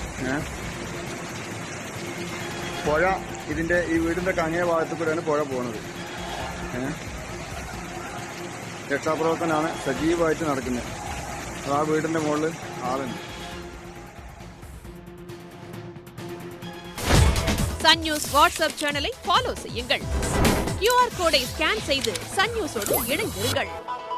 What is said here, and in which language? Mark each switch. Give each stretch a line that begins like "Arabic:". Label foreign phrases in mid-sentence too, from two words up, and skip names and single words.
Malayalam: പുഴ ഇതിന്റെ ഈ വീടിന്റെ അങ്ങേ ഭാഗത്തു കൂടെയാണ് പുഴ പോകുന്നത്. രക്ഷാപ്രവർത്തനമാണ് സജീവമായിട്ട് നടക്കുന്നത്. ആ വീടിന്റെ മുകളിൽ ആളുണ്ട്.
Tamil: சன் நியூஸ் வாட்ஸ்அப் சேனலை ஃபாலோ செய்யுங்கள். QR கோடை ஸ்கேன் செய்து சன் நியூஸோடு இணைந்திருங்கள்.